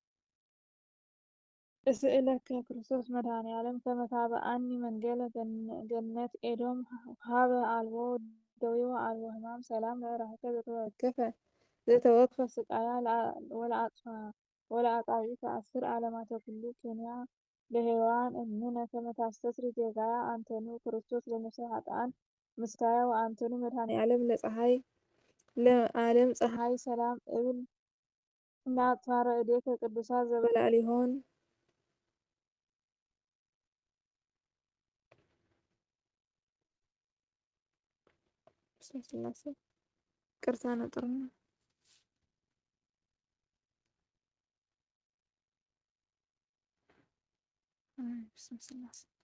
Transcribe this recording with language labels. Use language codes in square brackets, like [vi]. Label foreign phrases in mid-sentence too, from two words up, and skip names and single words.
[gez] እስእለከ ክርስቶስ መድኃኔዓለም ከመ ታብአኒ መንገለ ገነት ኤዶም ሀበ አልቦ ደዌ ወአልቦ ሕማም ሰላም ለእራህከ ዘተወክፈ ስቃያ ወለአጣዊከ አስር ዓለማተ ኩሉ ኬንያ ለሔዋን እምነ ከመ ታስተስሪ ጌጋያ አንተኑ ክርስቶስ ለነፍሰ ኃጥኣን ምስካያ ወአንተኑ መድኃኔዓለም ለዓለም ፀሐይ ሰላም እብል ለአጽፋረ እዴከ ቅዱሳት ዘበላዕሊሆን ቅርታ ነጥርና ስላሴ